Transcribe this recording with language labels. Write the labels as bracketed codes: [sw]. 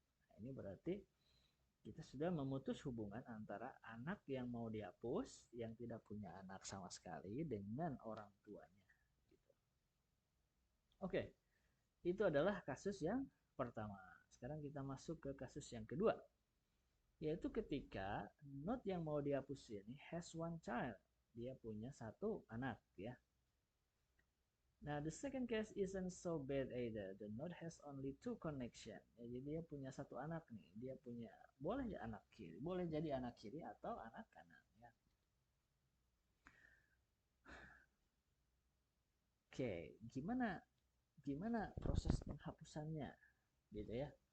[id] Nah, ini berarti kita sudah memutus hubungan antara anak yang mau dihapus, yang tidak punya anak sama sekali, dengan orang tuanya. Gitu. Oke, itu adalah kasus yang pertama. Sekarang kita masuk ke kasus yang kedua, yaitu ketika node yang mau dihapus ini [en] has one child, [id] dia punya satu anak ya. [en] Nah, the second case isn't so bad either. The node has only two connection. [id] Ya, jadi dia punya satu anak nih. Dia punya, boleh jadi anak kiri, boleh jadi anak kiri atau anak kanan ya. Oke, gimana proses penghapusannya gitu ya.